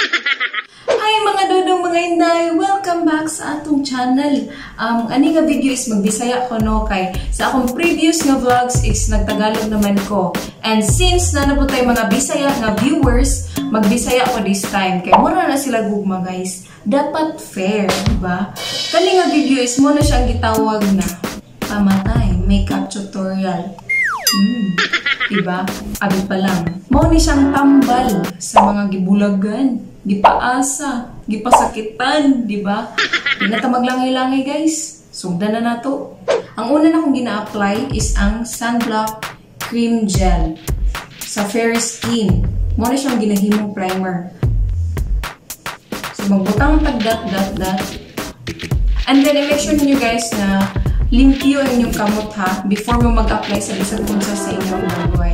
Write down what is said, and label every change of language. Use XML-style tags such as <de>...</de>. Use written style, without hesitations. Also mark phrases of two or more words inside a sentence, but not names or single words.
<ceb>Hi mga dodong mga inday! Welcome back sa atong channel. Ani nga video is magbisaya ko no kay sa akong previous nga vlogs is nagtagalog naman ko.</ceb> <en>And since</en> <ceb>na po tayo mga bisaya nga viewers, magbisaya ko</ceb> <en>this time.</en> <ceb>Kay mura na sila gugma guys. Dapat fair, diba? Kani nga video is mo na siyang gitawag na pamatay</ceb> <en>makeup tutorial.</en> <ceb>Diba? Abi pa lang. Mao ni siyang tambal sa mga gibulagan, gipaasa, gipasakitan, diba? Di na ta maglangay-langay guys. Sugdan na nato. Ang una na kong gina-apply is ang</ceb> <en>sunblock cream gel</en> <ceb>sa</ceb> <en>fair skin.</en> <ceb>Mao ni siyang ginahimong primer. So magbutang tag-dot. And then</ceb> <en>i-make sure</en> <ceb>niyo guys na limpyo ang inyong kamot ha before mo mag-apply sa bisag punsa sa inyong bagway.</ceb>